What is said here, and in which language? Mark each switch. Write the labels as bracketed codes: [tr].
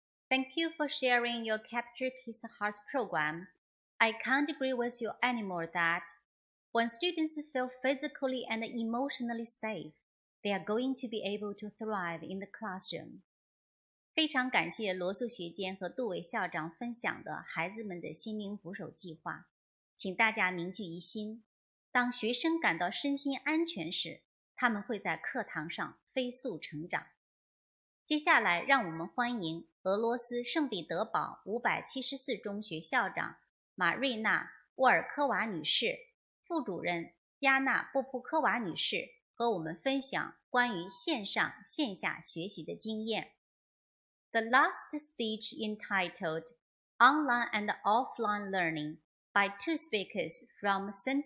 [en] Thank you for sharing your Capture Kids' Hearts program. I can't agree with you anymore that when students feel physically and emotionally safe, they are going to be able to thrive in the classroom. [zh] 非常感谢罗素学监和杜伟校长分享的孩子们的心灵捕手计划。请大家铭记一心，当学生感到身心安全时，他们会在课堂上飞速成长。接下来，让我们欢迎俄罗斯圣彼得堡574中学校长马瑞娜·沃尔科娃女士、副主任亚娜·波普科娃女士和我们分享关于线上线下学习的经验。 [en] The last speech entitled Online and Offline Learning by two speakers from St.